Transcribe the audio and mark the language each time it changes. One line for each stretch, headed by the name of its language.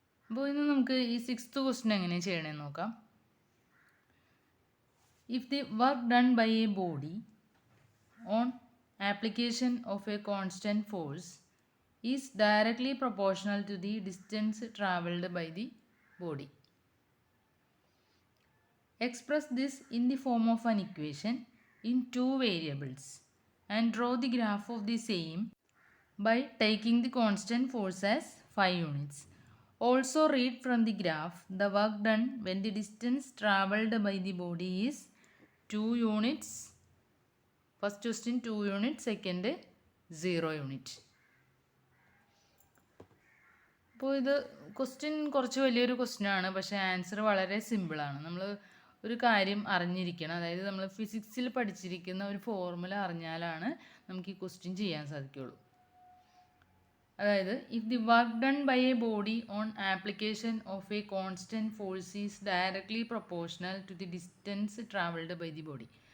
Malayalam: അപ്പോൾ ഇന്ന് നമുക്ക് ഈ 6th ക്വസ്റ്റ്യൻ എങ്ങനെ ചെയ്യണമെന്ന് നോക്കാം.
English: If the work done by a body on application of a constant force is directly proportional to the distance travelled by the body. Express this in the form of an equation in 2 variables and draw the graph of the same by taking the constant force as 5 units. Also read from the graph the work done when the distance travelled by the body is 2 units. First question 2 units, second 0 unit.
Malayalam: അപ്പോൾ ഇത് question കുറച്ച് വലിയൊരു ക്വസ്റ്റ്യനാണ്, പക്ഷേ answer വളരെ സിമ്പിളാണ്. നമ്മൾ ഒരു കാര്യം അറിഞ്ഞിരിക്കണം. അതായത് നമ്മൾ ഫിസിക്സിൽ പഠിച്ചിരിക്കുന്ന ഒരു ഫോർമുല അറിഞ്ഞാലാണ് നമുക്ക് ഈ ക്വസ്റ്റ്യൻ ചെയ്യാൻ സാധിക്കുകയുള്ളൂ.
English: അതായത് if the work done by a body on application of a constant force is directly proportional to the distance travelled by the body.